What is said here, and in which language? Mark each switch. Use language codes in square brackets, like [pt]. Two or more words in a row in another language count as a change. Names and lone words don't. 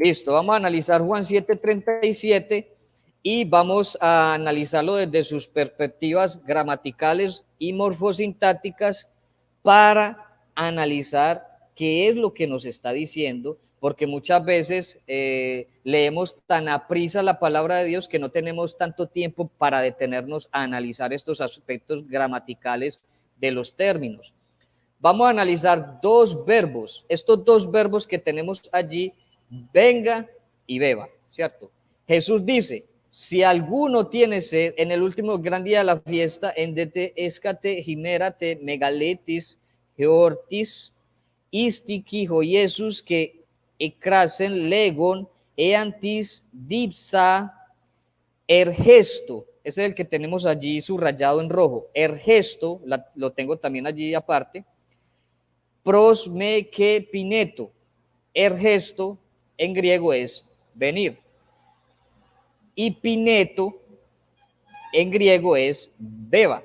[es] Listo, vamos a analizar Juan 7:37 y vamos a analizarlo desde sus perspectivas gramaticales y morfosintácticas para analizar qué es lo que nos está diciendo, porque muchas veces leemos tan aprisa la palabra de Dios que no tenemos tanto tiempo para detenernos a analizar estos aspectos gramaticales de los términos. Vamos a analizar dos verbos, estos dos verbos que tenemos allí, venga y beba, ¿cierto? Jesús dice, si alguno tiene sed, en el último gran día de la fiesta, [el] Ἐν δὲ τῇ ἐσχάτῃ ἡμέρᾳ τῇ μεγάλῃ τῆς ἑορτῆς εἱστήκει ὁ Ἰησοῦς καὶ ἔκραξεν λέγων ἐάν τις διψᾷ ἐρχέσθω. [es] Ese es el que tenemos allí subrayado en rojo. Ergesto, lo tengo también allí aparte. [el] πρός με καὶ πινέτω. [es] Ergesto en griego es venir. Y pineto en griego es beba.